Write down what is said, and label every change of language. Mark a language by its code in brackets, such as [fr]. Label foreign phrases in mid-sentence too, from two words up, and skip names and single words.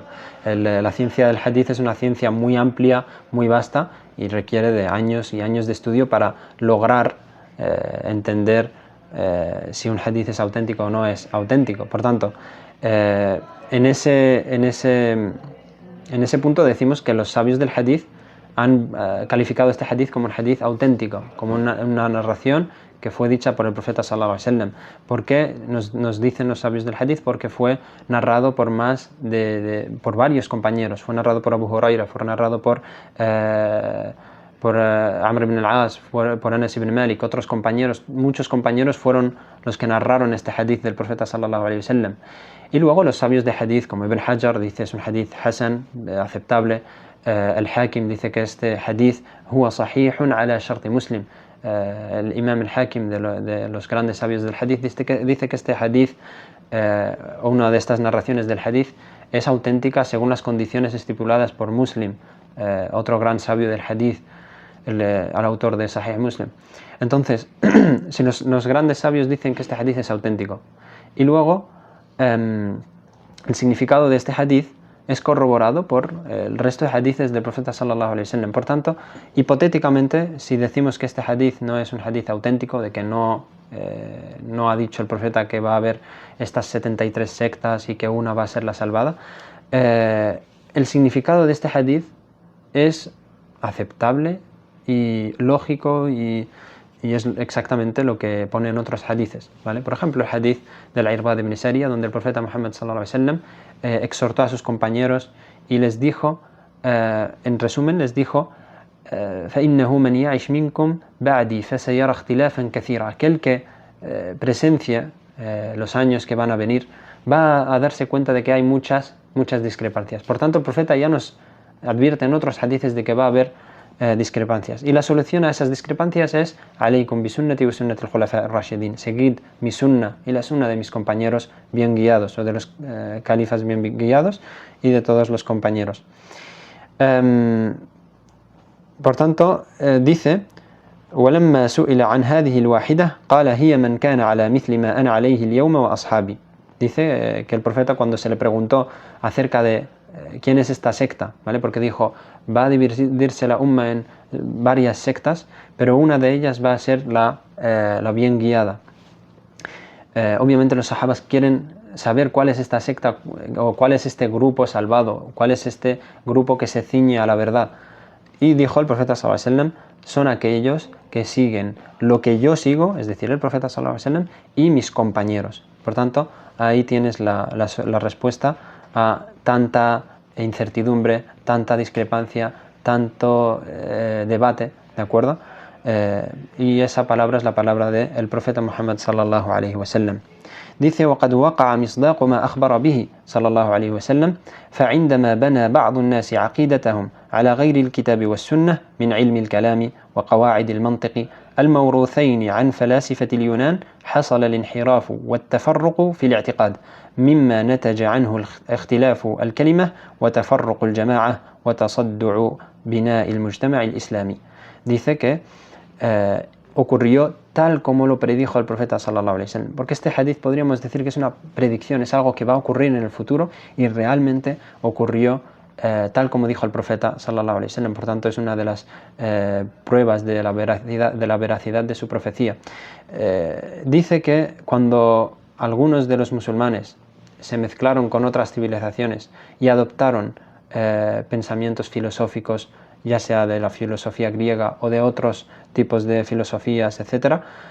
[es] La ciencia del hadith es una ciencia muy amplia, muy vasta, y requiere de años y años de estudio para lograr entender si un hadith es auténtico o no es auténtico. Por tanto, en ese punto decimos que los sabios del hadith han calificado este hadith como un hadith auténtico, como una narración que fue dicha por el profeta [ar] صلى الله عليه وسلم. [es] ¿Por qué nos dicen los sabios del hadith? Porque fue narrado por por varios compañeros. Fue narrado por Abu Huraira, fue narrado por Amr ibn al-As, por Anas ibn Malik, otros compañeros. Muchos compañeros fueron los que narraron este hadith del profeta [ar] صلى الله عليه وسلم. [es] Y luego los sabios de hadith, como Ibn Hajar, dice es un hadith hasan, aceptable. El-Hakim dice que este hadith [ar] هو صحيح على شرط مسلم. [es] El imam al-Hakim, de los grandes sabios del hadith, dice que este hadith, o una de estas narraciones del hadith, es auténtica según las condiciones estipuladas por Muslim, otro gran sabio del hadith, al autor de Sahih Muslim. Entonces, si los grandes sabios dicen que este hadith es auténtico, y luego el significado de este hadith es corroborado por el resto de hadiths del profeta [ar] صلى الله عليه وسلم. [es] Por tanto, hipotéticamente, si decimos que este hadith no es un hadith auténtico, de que no ha dicho el profeta que va a haber estas 73 sectas y que una va a ser la salvada, el significado de este hadith es aceptable y lógico, y es exactamente lo que pone en otros hadiths, ¿vale? Por ejemplo, el hadith del Irbad ibn Sariya, donde el profeta Muhammad [ar] صلى الله عليه وسلم [es] exhortó a sus compañeros y les dijo, en resumen, les dijo: [ar] فَإِنَّهُ مَنْ يَعِشْ مِنْكُمْ بَعْدِي فَسَيَرَى اخْتِلَافًا كَثِيرًا. [es] Aquel que presencia los años que van a venir va a darse cuenta de que hay muchas discrepancias. Por tanto, el profeta ya nos advierte en otros hadiths de que va a haber discrepancias, y la solución a esas discrepancias es: [ar] عليكم بسنتي وسنة الخلفاء الراشدين. [es] Seguid mi sunna y la sunna de mis compañeros bien guiados, o de los califas bien guiados, y de todos los compañeros. Por tanto, dice [ar] ولما سئل عن هذه الواحدة قال هي من كان على مثل ما أنا عليه اليوم وأصحابي. [es] Dice que el profeta, cuando se le preguntó acerca de quién es esta secta, ¿vale? Porque dijo, va a dividirse la umma en varias sectas, pero una de ellas va a ser la bien guiada. Obviamente los sahabas quieren saber cuál es esta secta o cuál es este grupo salvado, cuál es este grupo que se ciñe a la verdad. Y dijo el profeta [ar] صلى الله عليه وسلم, [es] son aquellos que siguen lo que yo sigo, es decir, el profeta [ar] صلى الله عليه وسلم [es] y mis compañeros. Por tanto, ahí tienes la respuesta a tanta incertidumbre, tanta discrepancia, tanto debate, ¿de acuerdo? Y esa palabra es la palabra del profeta Muhammad [ar] صلى الله عليه وسلم. Dice وقد وقع مصداق ما أخبر به صلى الله عليه وسلم فعندما بنى بعض الناس عقيدتهم على غير الكتاب والسنة من علم الكلام وقواعد المنطق الموروثين عن فلاسفة اليونان حصل الانحراف والتفرق في الاعتقاد مما نتج عنه اختلاف الكلمة وتفرق الجماعة وتصدع بناء المجتمع الإسلامي. [es] Dice que ocurrió tal como lo predijo el profeta [ar] صلى الله عليه وسلم, [es] porque este hadith podríamos decir que es una predicción, es algo que va a ocurrir en el futuro y realmente ocurrió tal como dijo el profeta [ar] صلى الله عليه وسلم. [es] Por tanto, es una de las pruebas de la veracidad de su profecía. Dice que cuando algunos de los musulmanes se mezclaron con otras civilizaciones y adoptaron pensamientos filosóficos, ya sea de la filosofía griega o de otros tipos de filosofías, etc.,